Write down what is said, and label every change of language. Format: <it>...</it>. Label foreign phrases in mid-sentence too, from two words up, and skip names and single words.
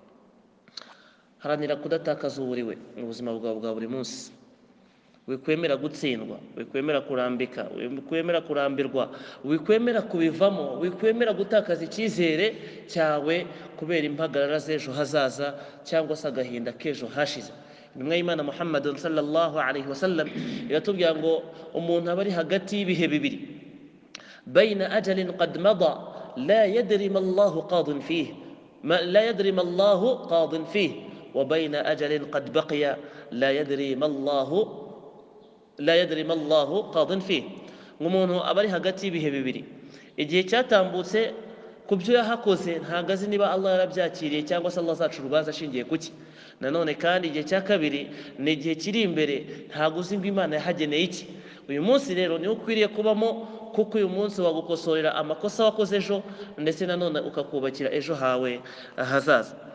<rw>haranira kudatakaza uburiwe mu buzima bwawe bwa buri munsi wikwemera gutsindwa wikwemera kurambika wikwemera kurambirwa wikwemera kubivamo wikwemera gutakaza icyizere cyawe kubera impagarara z'ejo hazaza cyangwa se agahinda k'ejo hashize intumwa y'Imana Muhammad</rw> <ar>صلى الله عليه وسلم</ar> <rw>iratubwira ngo umuntu aba ari hagati y'ibihe bibiri,</rw> <ar>بين أجل قد مضى لا يدري ما الله قاض فيه لا يدري ما الله قاض فيه وبين أجل قد بقي لا يدري ما الله قاض فيه.</ar> <rw>Umuntu aba ari hagati y'ibihe bibiri, igihe cyatambutse ku byo yahakoze ntabwo azi niba Allah yarabyakiriye cyangwa se Allah azaca urubanza ashingiye kuki. Nanone kandi igihe cya kabiri ni igihe kiri imbere, ntabwo uzi ngo Imana yahageneye iki. Uyu munsi rero niwo ukwiriye kubamo, kuko uyu munsi wagukosorera amakosa wakoze ejo, ndetse nanone ukakubakira ejo hawe hazaza.</rw>